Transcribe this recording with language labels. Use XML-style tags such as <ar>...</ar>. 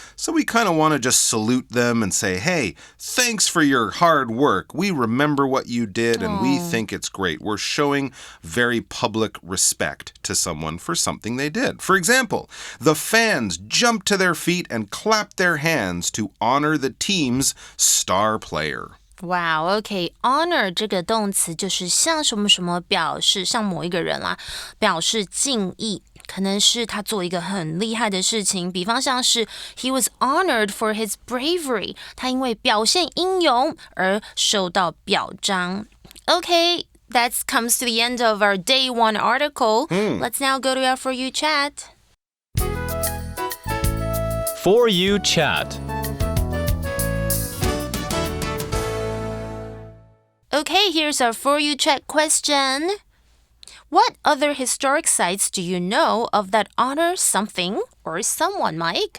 <en>So we kind of want to just salute them and say, hey, thanks for your hard work. We remember what you did and we think it's great. We're showing very public respect to someone for something they did. For example, the fans jumped to their feet and clapped their hands to honor the team's star player. Wow, okay.</en> <zh>Honor 这个动词就是向什么什么表示，向某一个人啦，表示敬意。可能是他做一个很厉害的事情，比方像是</zh> <en>He was honored for his bravery.</en> <zh>他因为表现英勇而受到表彰。</zh> <en>Okay, that comes to the end of our day 1 article. Let's now go to our For You chat. For You chat. Okay, here's our For You chat question. What other historic sites do you know of that honor something or someone, Mike?</en>